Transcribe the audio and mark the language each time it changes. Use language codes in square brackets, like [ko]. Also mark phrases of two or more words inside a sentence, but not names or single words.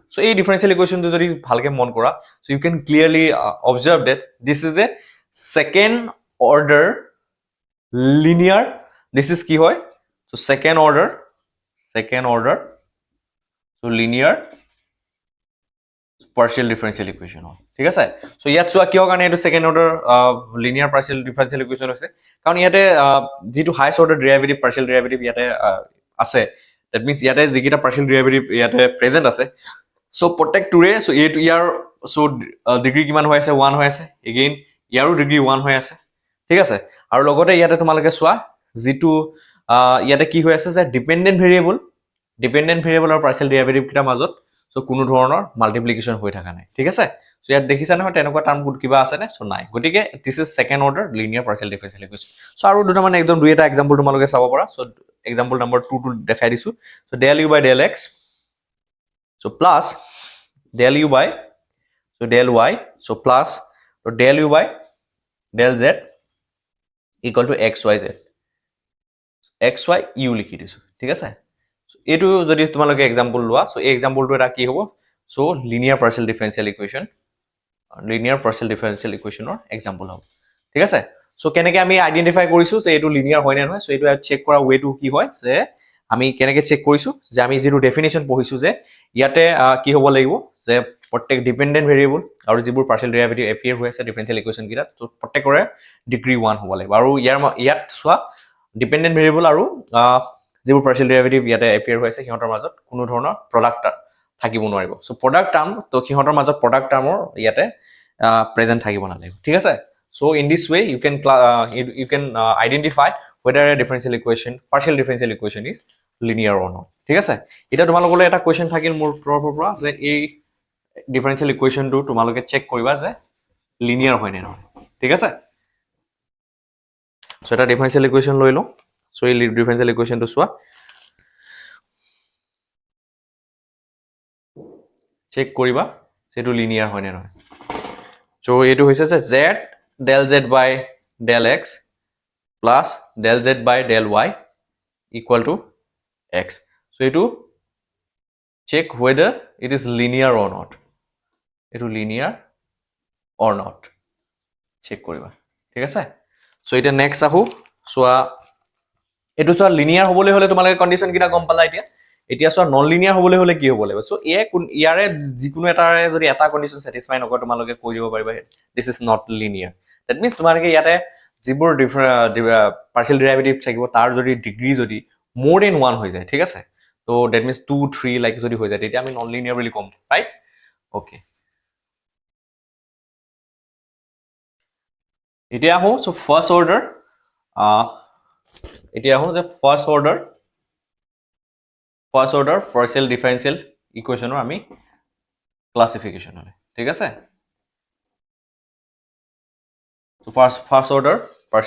[en] So a differential equation [as] তো যদি ভালকৈ মন কৰা [en] so you can clearly observe that this is a second order linear this is [as] কি হয় [en] so second order so linear partial differential equation [as] ঠিক আছে সো ইয়াত চোৱা কিয় কাৰণে এটো [en] second order linear partial differential equation [as] হৈছে কাৰণ ইয়াতে যেটো [en] highest order derivative partial derivative [as] ইয়াতে আছে [en] that means [as] ইয়াতে যিকিটা partial ডেৰিভেটিভ ইয়াতে প্ৰেজেন্ট আছে সো প্ৰত্যেকটোৰে সো এটো ইয়াৰ সো ডিগ্ৰী কিমান হৈ আছে 1 হৈ আছে এগেইন ইয়াৰো ডিগ্ৰী 1 হৈ আছে ঠিক আছে আৰু লগতে ইয়াতে তোমালোকে চোৱা যেটো ইয়াতে কি হৈ আছে যে [en] dependent variable [as] আৰু [en] partial derivative [as] কিটা মাজত সো কোনো ধৰণৰ মাল্টিপ্লিকেশন হৈ থাকা নাই ঠিক আছে সো ইয়াত দেখিছা নহয় তেনেকুৱা টাৰ্ম গুড কিবা আছে নে সো নাই গটিকে [en] this is second order linear partial differential equation [as] সো আৰু দুটা মানে একদম দুই এটা এক্সাম্পল তোমালোকে চাব পাৰা সো [en] example number [as] 2 টো দেখাই দিছো সো del u by del x সো প্লাস del u by so del y so plus [en] so del u by del z equal to xyz [as] xy u লিখি দিছো ঠিক আছে এটো যদি তোমালোকে এক্সাম্পল লোৱা সো এই এক্সাম্পলটো এটা কি হ'ব সো লিনিয়াৰ [en] partial differential equation or [as] এক্সাম্পল হ'ব ঠিক আছে সো কেনেকে আমি আইডেন্টিফাই কৰিছো যে এটো লিনিয়াৰ হয় নে নহয় সো এটো চেক কৰা ওয়েটো কি হয় যে আমি কেনেকে চেক কৰিছো যে আমি যেটো ডেফিনিশন পঢ়িছো যে ইয়াতে কি হ'ব লাগিব যে প্ৰত্যেক ডিপেন্ডেন্ট ভেৰিয়েবল আৰু যিবোৰ partial ডেৰিভেটিভ এপিয়াৰ হৈ আছে ডিফাৰেন্সিয়েল ইকুৱেচন কিটা তো প্ৰত্যেকৰে ডিগ্ৰী 1 হ'ব লাগিব আৰু ইয়াত চোৱা ডিপেন্ডেন্ট ভেৰিয়েবল আৰু যিবোৰ partial ডেৰিভেটিভ ইয়াতে এপিয়াৰ হৈ আছে সিহঁতৰ মাজত কোনো ধৰণৰ প্ৰডাক্ট থাকিব নোৱাৰিব সো [en] product term [as] তো সিহঁতৰ মাজত প্ৰডাক্ট টাৰ্মৰ ইয়াতে প্ৰেজেন্ট থাকিব নালাগিব ঠিক আছে সো [en] in this way you can identify whether a partial differential equation is linear or not [as] ঠিক আছে এটা তোমালোকলৈ এটা কোৱেশ্চন থাকিল মোৰ তৰফৰ পৰা যে এই ডিফাৰেন্সিয়েল ইকুৱেচনটো তোমালোকে চেক কৰিবা যে লিনিয়াৰ হয় নে নহয় ঠিক আছে সো এটা ডিফাৰেন্সিয়েল ইকুৱেচন লৈ লও সো এই ডিফাৰেন্সিয়েল ইকুৱেচনটো চোৱা চেক কৰিবা যেটো লিনিয়াৰ হয় নে নহয় সো এটো হৈছে যে [en] z del z by del x plus del z by del y equal to x so [as] এটো চেক [en] whether it is linear or not [as] এটো লিনিয়াৰ অৰ নট চেক কৰিবা ঠিক আছে [en] so এটা [as] next আহো সোয়া এটো সোয়া লিনিয়াৰ হবলৈ হলে তোমালকে কন্ডিশন কিটা গম পালা এতিয়া সোয়া নন লিনিয়াৰ হবলৈ হলে কি হ'ব লাগিব সো ইয়াৰে যিকোনো এটাৰে যদি এটা কন্ডিশন স্যাটিসফাই নকৰে তোমালকে কৈ দিব পাৰিবা [en] this is not linear that means [as] তোমালকে ইয়াতে যিবোৰ [en] partial derivative [as] থাকিব তাৰ যদি ডিগ্ৰী যদি [en] more than 1 [as] হৈ যায় ঠিক আছে তো [en] that means [as] 2 3 লাইক যদি হৈ যায় তেতিয়া আমি নন লিনিয়াৰ বুলি কম ৰাইট ওকে এতিয়া আহো সো ফাৰ্স্ট অৰ্ডাৰ এতিয়া আহো যে [en] first order partial differential equation's [as] আমি ক্লাছিফিকেশ্যন হয় ঠিক আছে সো ফাৰ্স্ট অৰ্ডাৰ পাৰ্শিয়েল